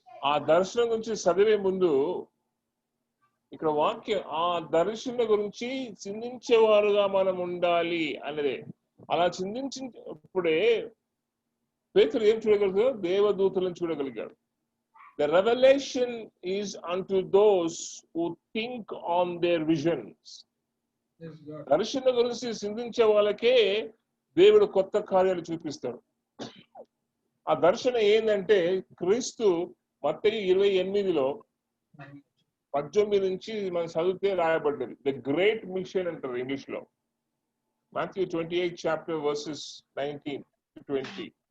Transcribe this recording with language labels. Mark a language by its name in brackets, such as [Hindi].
[Telugu] ఆ దర్శనం గురించి చదివే ముందు ఇక్కడ వాక్యం ఆ దర్శనం గురించి చిందించేవారుగా మనం ఉండాలి అనేదే. అలా చిందించినప్పుడే పేతురు ఏం చూడగలుగుతాడు? దేవదూతలను చూడగలిగాడు. [English] The revelation is unto those who think on their visions. [Telugu] దర్శనం గురించి చిందించే వాళ్ళకే దేవుడు కొత్త కార్యాలు చూపిస్తాడు. ఆ దర్శనం ఏంటంటే క్రీస్తు మత్తయి 28:18 నుంచి మనం చదివితే రాయబడ్డది. [English] the great mission [Telugu] అంటారు ఇంగ్లీష్ లో. [English] Matthew 28 chapter verses 19 to 20.